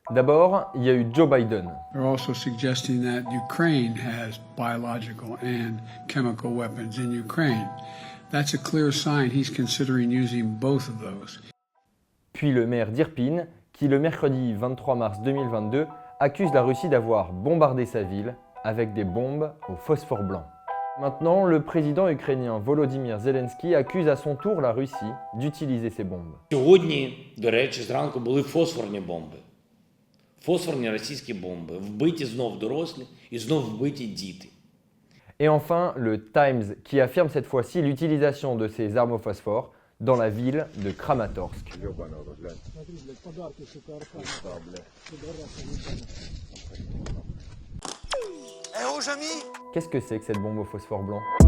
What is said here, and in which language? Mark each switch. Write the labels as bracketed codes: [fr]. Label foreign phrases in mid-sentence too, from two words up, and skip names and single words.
[fr] D'abord, il y a eu Joe Biden. [en] They're also suggesting that Ukraine has biological and chemical weapons in Ukraine. That's a clear sign he's considering using both of those. [fr] Puis le maire d'Irpin, qui le mercredi 23 mars 2022 accuse la Russie d'avoir bombardé sa ville avec des bombes au phosphore blanc. Maintenant, le président ukrainien Volodymyr Zelensky accuse à son tour la Russie d'utiliser ces bombes. [uk] Сьогодні, до речі, зранку були фосфорні бомби. Фосфорні російські бомби. Вбиті знов дорослі і знов вбиті діти. [fr] Et enfin, le Times qui affirme cette fois-ci l'utilisation de ces armes au phosphore dans la ville de Kramatorsk. Qu'est-ce que c'est que cette bombe au phosphore blanc?